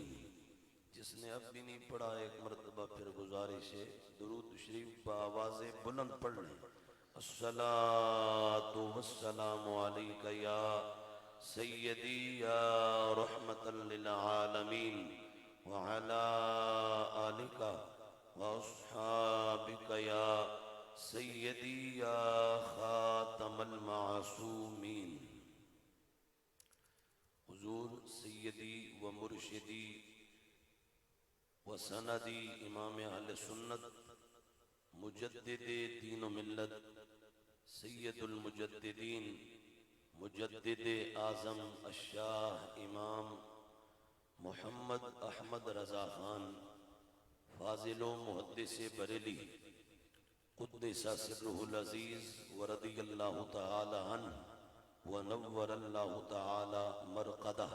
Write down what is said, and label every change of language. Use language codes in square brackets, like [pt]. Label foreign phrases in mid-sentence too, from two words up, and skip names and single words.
[ur] جس نے اب بھی نہیں پڑھا ایک مرتبہ پھر گزارش ہے درود شریف بآواز بلند پڑھ لیں. [ar] الصلاۃ والسلام علیک یا سیدی یا رحمت للعالمین وعلی آلک واصحابک یا سیدی یا خاتم المعصومین. [ur] حضور سیدی و مرشدی و سندی امام اہل سنت مجدد دین و ملت [ar] سید المجددین [ur] مجدد اعظم الشاہ امام محمد احمد رضا خان فاضل و محدث بریلی [ar] قدس سرہ العزیز ورضی اللہ تعالی عنہ ونور اللہ تعالی مرقدہ.